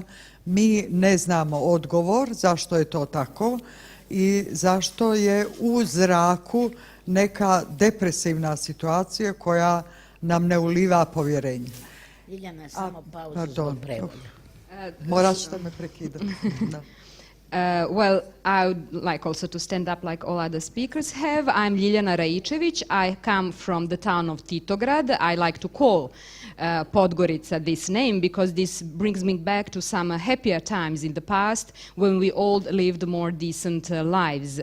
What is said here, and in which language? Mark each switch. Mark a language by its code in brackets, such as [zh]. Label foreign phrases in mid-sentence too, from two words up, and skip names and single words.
[sr] Mi ne znamo odgovor zašto je to tako i zašto je u zraku neka depresivna situacija koja nam ne uliva povjerenje. Ljiljana, samo pauzu zbog prevoda. Morat ćete me prekidati. Da. [en] Well, I would like also to stand up like all other speakers have. I'm Ljiljana Raičević. I come from the town of Titograd. I like to call Podgorica this name because this brings me back to some happier times in the past when we all lived more decent lives.